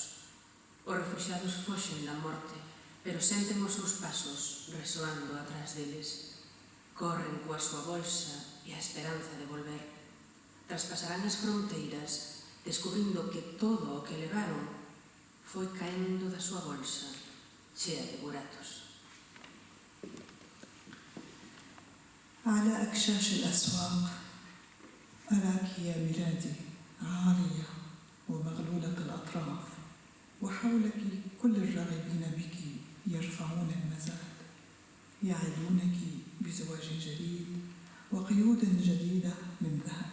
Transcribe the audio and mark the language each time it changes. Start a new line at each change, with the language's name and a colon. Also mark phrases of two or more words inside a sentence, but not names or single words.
Galician: Os refuxiados foxen da morte, pero senten os seus pasos resoando atrás deles. Corren coa súa bolsa e a esperanza de volver. Traspasarán as fronteiras, descubrindo que todo o que levaron foi caendo da súa bolsa, chea de buratos.
Arabic: على أكشاش الأسواق أراك يا بلادي عارية ومغلولة الأطراف، وحولك كل الراغبين بك يرفعون المزاد، يعدونك بزواج جديد وقيود جديدة من ذهب.